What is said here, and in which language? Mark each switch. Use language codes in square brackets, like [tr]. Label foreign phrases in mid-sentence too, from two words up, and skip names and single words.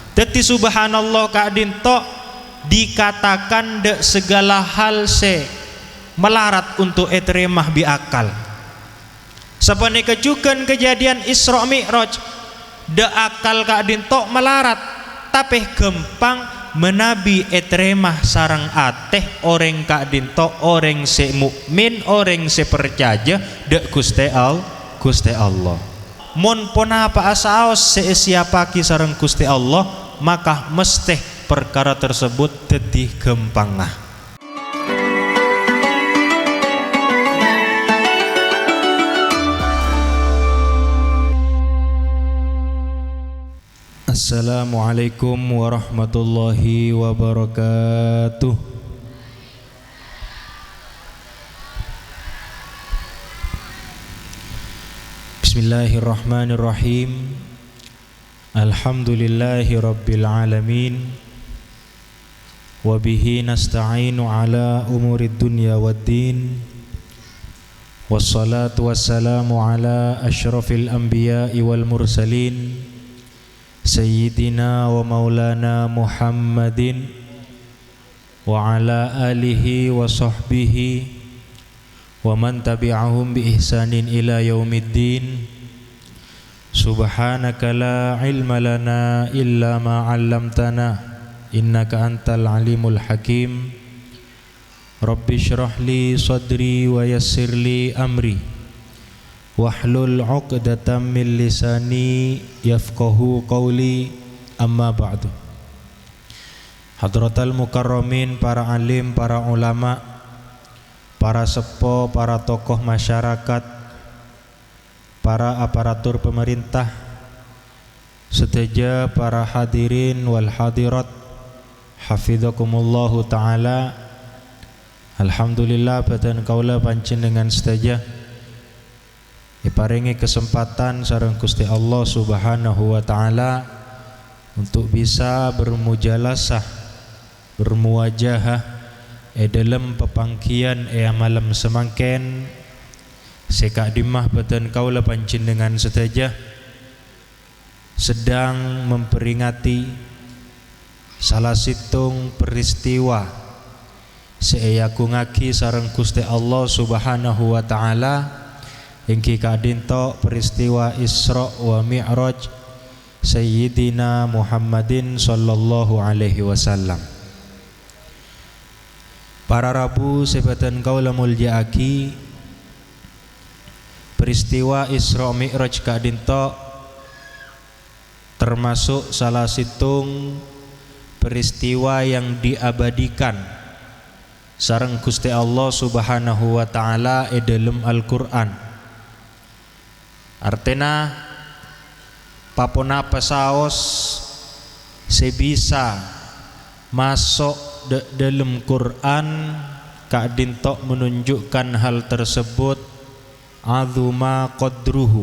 [mad] Dadi subhanallah kadin tok dikatakan de segala hal se melarat untuk etremah bi akal. Sapane kejukan kejadian Isra Mi'raj de akal kadin tok melarat tapi gempang menabi etremah sarang ateh orang kadin tok orang se mukmin orang se percaya de Gusti Allah. Mon pona apa asaos se siapa ki sareng Gusti Allah maka mesti perkara tersebut dadi gempangah. [ar] السلام عليكم ورحمة الله وبركاته. بسم الله الرحمن الرحيم. الحمد لله رب العالمين. وبه نستعين على أمور الدنيا والدين. والصلاة والسلام على أشرف الأنبياء والمرسلين سيدنا ومولانا محمد وعلى آله وصحبه ومن تبعهم بإحسان إلى يوم الدين. سبحانك لا علم لنا إلا ما علمتنا إنك أنت العليم الحكيم. رب اشرح لي صدري ويسر لي أمري واحلل عقدة من لساني يفقهوا قولي. أما بعد. حضرات المكرمين, [mad] para alim, para ulama, para sepo, para tokoh masyarakat, para aparatur pemerintah, seteja para [ar] الحاضرين والحاضرات, حفظكم الله تعالى. [mad] Alhamdulillah badan kaula pancen dengan seteja diparingi kesempatan sareng Gusti Allah [ar] سبحانه و [mad] ta'ala untuk bisa bermujalasah, bermuwajahah dalam pepangkian malam semangken sekak dimah badan kaula pancen dengan setajah sedang memperingati salah situng peristiwa seeyakungaki sareng Gusti Allah [ar] سبحانه وتعالى [mad] ingki kadinto peristiwa Isra wa Mi'raj Sayyidina Muhammadin [ar] صلى الله عليه وسلم. [mad] Para rabu sebatan kaula muljaaki, peristiwa Isra Mi'raj kadinto termasuk salah situng peristiwa yang diabadikan sareng Gusti Allah [ar] سبحانه وتعالى [mad] dalam Al-Qur'an. Artinya papona pasaos sebisa masuk dalam Quran kadinto menunjukkan hal tersebut [ar] عظم قدره.